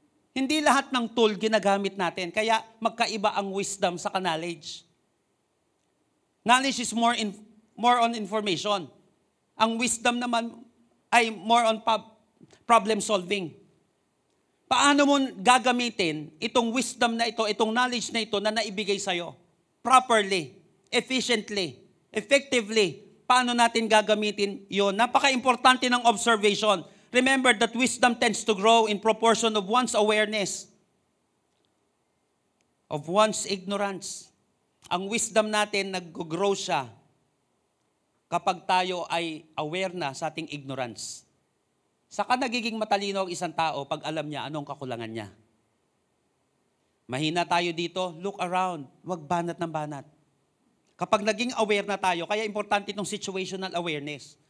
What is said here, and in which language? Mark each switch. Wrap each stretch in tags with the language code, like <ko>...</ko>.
<tl>Hindi lahat ng tool ginagamit natin, kaya magkaiba ang wisdom sa knowledge.</tl> <en>Knowledge is more on information.</en> <tl>Ang wisdom naman ay</tl> <en>more on problem solving.</en> <tl>Paano mo gagamitin itong wisdom na ito, itong knowledge na ito na naibigay sa'yo?</tl> <en>Properly, efficiently, effectively.</en> <tl>Paano natin gagamitin yon? Napaka-importante ng observation.</tl> <en>Remember that wisdom tends to grow in proportion of one's awareness, of one's ignorance.</en> <tl>Ang wisdom natin nag-grow siya kapag tayo ay aware na sa ating ignorance. Saka nagiging matalino ang isang tao pag alam niya anong kakulangan niya. Mahina tayo dito,</tl> <en>look around,</en> <tl>huwag banat ng banat. Kapag naging aware na tayo, kaya importante itong situational awareness.</tl>